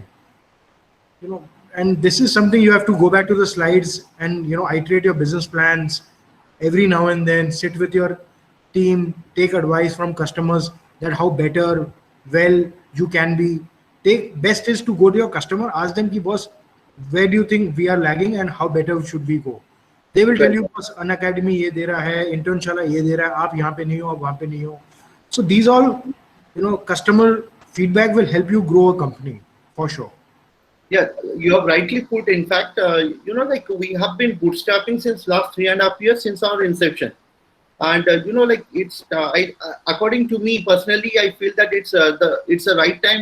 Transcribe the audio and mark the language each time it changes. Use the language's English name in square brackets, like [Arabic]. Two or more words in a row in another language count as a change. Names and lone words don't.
[English] And this is something you have to go back to the slides and iterate your business plans every now and then, sit with your team, take advice from customers that how better, well you can be. Best is to go to your customer, ask them ki boss, where do you think we are lagging and how better should we go? They will tell you, boss, [Hindi] Unacademy ये दे रहा है, Internshala ये दे रहा है, आप यहाँ पे नहीं हो, आप वहाँ पे नहीं हो. [English] So these all, customer feedback will help you grow a company for sure. Yeah, you have rightly put. In fact, like we have been bootstrapping since last 3.5 years since our inception, and it's according to me personally, I feel that it's the right time.